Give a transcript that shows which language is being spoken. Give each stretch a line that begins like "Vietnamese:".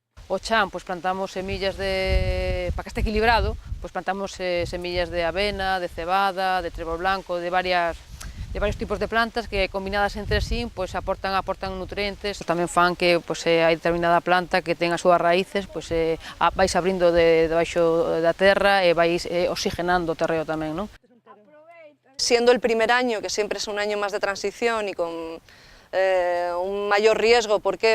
Galician: O chan,
Spanish: pues plantamos semillas para que esté equilibrado, pues plantamos semillas de avena, de cebada, de trébol blanco, de varios tipos de plantas que combinadas entre sí pues aportan nutrientes.
Galician: Tamén fan que pues, hai determinada planta que ten as súas raíces, pues, vais abrindo debaixo da terra e vais oxigenando o terreo tamén, non?
Spanish: Siendo el primer año, que siempre es un año más de transición y con un mayor riesgo. ¿Por qué?